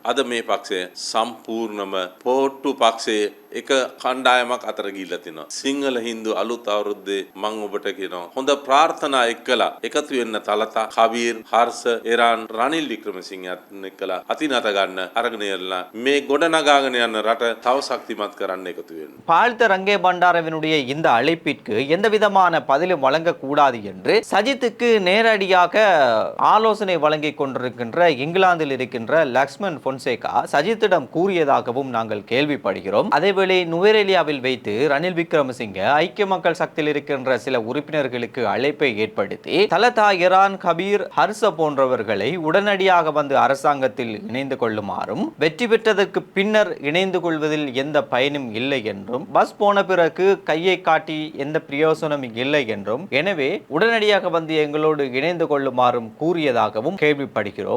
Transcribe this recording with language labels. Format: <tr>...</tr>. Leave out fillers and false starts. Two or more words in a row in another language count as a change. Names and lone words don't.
<si>අද මේ පක්ෂය සම්පූර්ණම පොට්ටු පක්ෂයේ එක කණ්ඩායමක් අතර ගිහිල්ලා තිනවා. සිංහල හින්දු අලුත් අවුරුද්දේ මම ඔබට කියනවා හොඳ ප්‍රාර්ථනා එක්කලා එකතු වෙන්න තලතා, කබීර්, හර්ෂ, එරාන්, රනිල් වික්‍රමසිංහත් එක්කලා අතිනත ගන්න අරගෙන යලා මේ ගොඩනගාගෙන යන රට තව ශක්තිමත් කරන්න එකතු වෙන්න.</si> <ta>பாலித ரங்கே பண்டாரவினுடைய இந்த அழைப்பிற்கு எந்த விதமான பதிலும் வழங்கக்கூடாது என்று சஜித்துக்கு நேரடியாக ஆலோசனை வழங்கி கொண்டிருக்கின்ற இங்கிலாந்தில் இருக்கின்ற லக்ஷ்மன் பொன்சேகா சஜித்திடம் கூறியதாகவும் நாங்கள் கேள்விப்படுகிறோம். அதேவேளை நுவரெலியாவில் வைத்து ரணில் விக்ரமசிங்க ஐக்கிய மக்கள் சக்தியில் இருக்கின்ற சில உறுப்பினர்களுக்கு அழைப்பை ஏற்படுத்தி தலதா, எரான், கபீர், ஹர்ஷ போன்றவர்களை உடனடியாக வந்து அரசாங்கத்தில் இணைந்து கொள்ளுமாறும், வெற்றி பெற்றதற்கு பின்னர் இணைந்து கொள்வதில் எந்த பயனும் இல்லை என்றும், பஸ் போன பிறகு கையை காட்டி எந்த பிரயோசனம் இல்லை என்றும், எனவே உடனடியாக வந்து எங்களோடு இணைந்து கொள்ளுமாறும் கூறியதாகவும் கேள்விப்படுகிறோம்.</ta>